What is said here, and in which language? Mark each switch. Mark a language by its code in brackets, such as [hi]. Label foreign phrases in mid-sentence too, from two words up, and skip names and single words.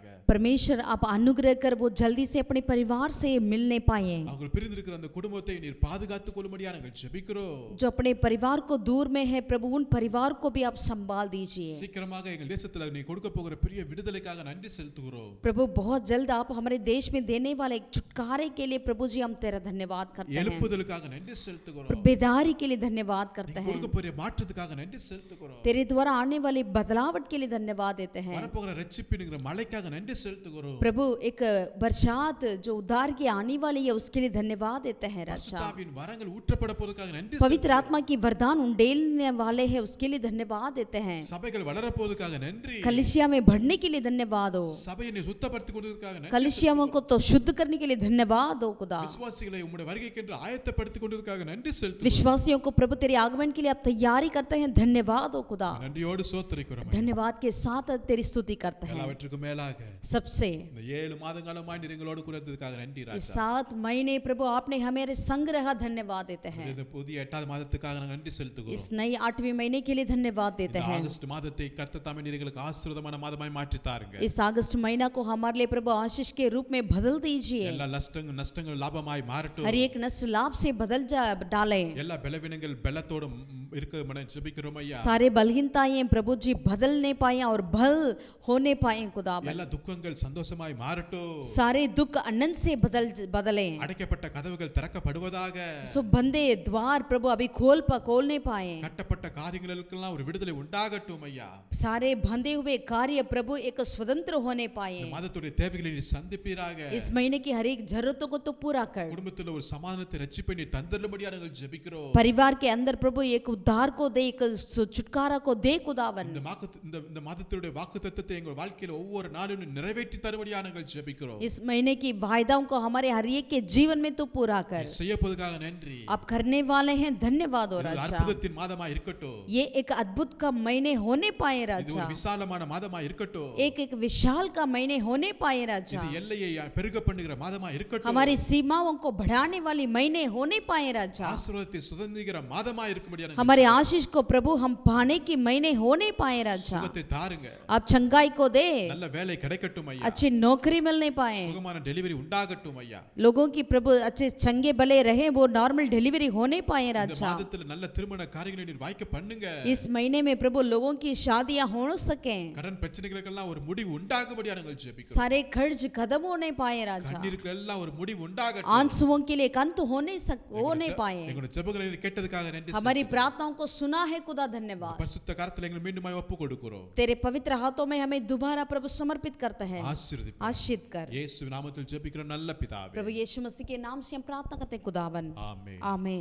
[hi] परमेश्वर आप अनुग्रह कर वो जल्दी से अपने परिवार से मिलने पाए। [ta] அவர்கள் பிரிந்திருக்கிற அந்த குடும்பத்தை நீர் பாதுகாத்துக் கொள்ளும்படியாக நாங்கள் ஜெபிக்கிறோம். [hi] जो अपने परिवार को दूर में है प्रभु उन परिवार को भी आप संभाल दीजिए। [ta] சீக்கிரமாக எங்கள் தேசத்துல நீ கொடுக்க போகிற பெரிய விடுதலைக்காக நன்றி செலுத்துகிறோம். [hi] प्रभु बहुत जल्द आप हमारे देश में देने वाले एक छुटकारे के लिए प्रभु जी हम तेरा धन्यवाद करते हैं, [ta] எழுப்புதலுக்காக நன்றி செலுத்துகிறோம். [hi] बेदारी के लिए धन्यवाद करते हैं, [ta] கொடுக்க போகிற மாற்றத்துக்காக நன்றி செலுத்துகிறோம். [hi] तेरे द्वारा आने वाली बदलावट के लिए धन्यवाद देते हैं। [ta] வரப்போகிற ரட்சிப்பின்கிற மழைக்காக நன்றி செலுத்துகிறோம். [hi] प्रभु एक बरसात जो उद्धार की आने वाली है उसके लिए धन्यवाद देते हैं। राजा [ta] பரிசுத்தாவின் வரங்கள் ஊற்றப்பட போவதற்காக நன்றி [hi] पवित्र आत्मा की वरदान उंडेलने वाले हैं उसके लिए धन्यवाद देते हैं। [ta] சபைகள் வளரப்போவதற்காக நன்றி. [hi] कलिसिया में बढ़ने के लिए धन्यवाद हो, [ta] சபையை நீ சுத்தப்படுத்திக் கொண்டதற்காக நன்றி. [hi] कलिसियाओं को तो शुद्ध करने के लिए धन्यवाद हो खुदा, [ta] விசுவாசிகளை உம்முடைய வருகைக்கென்று ஆயத்தப்படுத்திக் கொண்டதற்காக நன்றி செலுத்துகிறோம். [hi] विश्वासियों को प्रभु तेरे आगमन के लिए आप तैयारी करते हैं, धन्यवाद हो खुदा, [ta] நன்றியோடு ஸ்தோத்திரிக்கிறோம். [hi] धन्यवाद के साथ तेरी स्तुति करते हैं। [ta] எல்லாவற்றுக்கும் மேலாக [hi] सबसे [ta] இந்த 7 மாதங்களுமாய் நீர் எங்களோடு கூட இருந்ததற்காக நன்றி [hi] इस [ta] ராஜா. [hi] 7 महीने प्रभु आपने हमारे संग रहा, धन्यवाद देते हैं। [ta] இந்த புதிய 8வது மாதத்துக்காக நாங்கள் நன்றி செலுத்துகிறோம். [hi] इस नई 8वें महीने के लिए धन्यवाद देते [ta] இந்த [hi] हैं। [ta] ஆகஸ்ட் மாதத்தை கர்த்தர் தாமே நீர் எங்களுக்கு ஆசீர்வாதமான மாதமாய் மாற்றி தாருங்க. [hi] इस अगस्त महीना को हमारे लिए प्रभु आशीष के रूप में बदल दीजिए, [ta] எல்லா நஷ்டங்கள் லாபமாய் மாறட்டும். [hi] हर एक नष्ट लाभ से बदल डालें, [ta] எல்லா பலவீனங்கள் பலத்தோடு இருக்க மன ஜெபிக்கிறோம் ஐயா. [hi] सारे बलहीनताएं प्रभु जी बदलने पाए और बल होने पाए खुदावन, [ta] எல்லா துக்கங்கள் சந்தோஷமாய் மாறட்டும். [hi] सारे दुख आनंद से बदलें, [ta] அடைக்கப்பட்ட கதவுகள் திறக்கப்படுவதாக. [hi] सो बंदे द्वार प्रभु अभी खोलने पाए, [ta] கட்டப்பட்ட காரியங்களுக்கெல்லாம் ஒரு விடுதலை உண்டாகட்டும் ஐயா. [hi] सारे बंधे हुए कार्य प्रभु एक स्वतंत्र होने पाए। [ta] இந்த மாதத்துடைய தேவைகளை நீர் சந்திப்பீராக. [hi] इस महीने की हर एक जरूरतों को तो पूरा कर, [ta] குடும்பத்தில் ஒரு சமாதானத்தை ரட்சிப்பை நீர் தந்தருளும்படியாக நாங்கள் ஜெபிக்கிறோம். [hi] परिवार के अंदर प्रभु एक उद्धार को दे, एक छुटकारा को दे खुदावन। [ta] இந்த மாதத்துடைய வாக்குத்தத்தத்தை எங்கள் வாழ்க்கையில் ஒவ்வொரு நாளும் நிறைவேற்றி தரும்படியாக நாங்கள் ஜெபிக்கிறோம். [hi] इस महीने की वायदाओं को हमारे हर एक के जीवन में तो पूरा कर, [ta] நீர் செய்யப்போவதற்காக நன்றி. [hi] आप करने वाले हैं, धन्यवाद हो [ta] இது [hi] राजा। [ta] அற்புதத்தின் மாதமாய் இருக்கட்டும். [hi] ये एक अद्भुत का महीने होने पाए [ta] இது [hi] राजा, [ta] ஒரு விசாலமான மாதமாய் இருக்கட்டும். [hi] एक विशाल का महीने होने पाए राजा, [ta] இது எல்லையை பெருக பண்ணுகிற மாதமாய் இருக்கட்டும். [hi] हमारी सीमाओं को बढ़ाने वाली महीने होने पाए राजा, [ta] ஆசீர்வாதத்தை சுதந்திரிக்கிற மாதமாய் இருக்கும்படியாக நாங்கள் [hi] हमारे आशीष को प्रभु हम पाने की महीने होने पाए राजा। [ta] சுகத்தை தாருங்க. [hi] आप चंगाई को दे, [ta] நல்ல வேலை கிடைக்கட்டும் ஐயா. [hi] अच्छी नौकरी मिलने पाए, [ta] சுகமான டெலிவரி உண்டாகட்டும் ஐயா. [hi] लोगों की प्रभु अच्छे चंगे भले रहे, वो [en] normal delivery [hi] होने पाए [ta] இந்த [hi] राजा। [ta] மாதத்துல நல்ல திருமண காரியங்களை நீர் வாய்க்க பண்ணுங்க. [hi] इस महीने में प्रभु लोगों की शादियां हो सके, [ta] கடன் பிரச்சனைகளுக்கெல்லாம் ஒரு முடிவு உண்டாகும்படியாக நாங்கள் ஜெபிக்கிறோம். [hi] सारे कर्ज खत्म होने पाए राजा, [ta] கண்ணீருக்கெல்லாம் ஒரு முடிவு உண்டாகட்டும். [hi] आंसुओं के लिए एक अंत होने पाए। [ta] எங்களுடைய ஜெபங்களை நீர் கேட்டதுக்காக நன்றி. [hi] हमारी प्रार्थनाओं को सुना है खुदा, धन्यवाद। [ta] பரிசுத்த கரத்தில் எங்களை மீண்டுமாய் ஒப்பு கொடுக்கிறோம். [hi] तेरे पवित्र हाथों में हमें दोबारा प्रभु समर्पित करते हैं, [ta] ஆசீர்வதிப்பீர். [hi] आशीष कर [ta] இயேசு நாமத்தில் ஜெபிக்கிறோம் நல்ல பிதாவே. [hi] प्रभु यीशु मसीह के नाम से हम प्रार्थना करते हैं खुदावन, [ta] ஆமென். [hi] आमीन